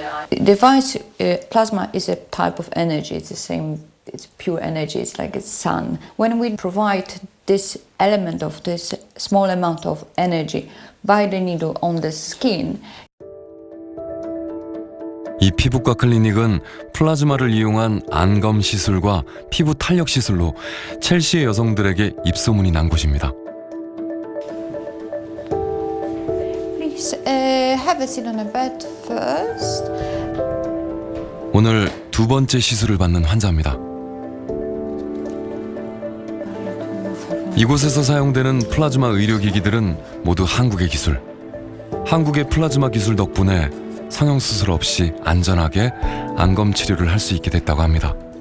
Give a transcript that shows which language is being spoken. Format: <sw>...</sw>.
<en>Device plasma is a type of energy. It's the same. It's pure energy. It's like a sun. When we provide this element of this small amount of energy by the needle on the skin.</en> <ko>이 피부과 클리닉은 플라즈마를 이용한 안검 시술과 피부 탄력 시술로 첼시의 여성들에게 입소문이 난 곳입니다.</ko> <en>Please have a seat on a bed first.</en> <ko>오늘 두 번째 시술을 받는 환자입니다. 이곳에서 사용되는 플라즈마 의료기기들은 모두 한국의 기술. 한국의 플라즈마 기술 덕분에 성형수술 없이 안전하게 안검 치료를 할 수 있게 됐다고 합니다.</ko>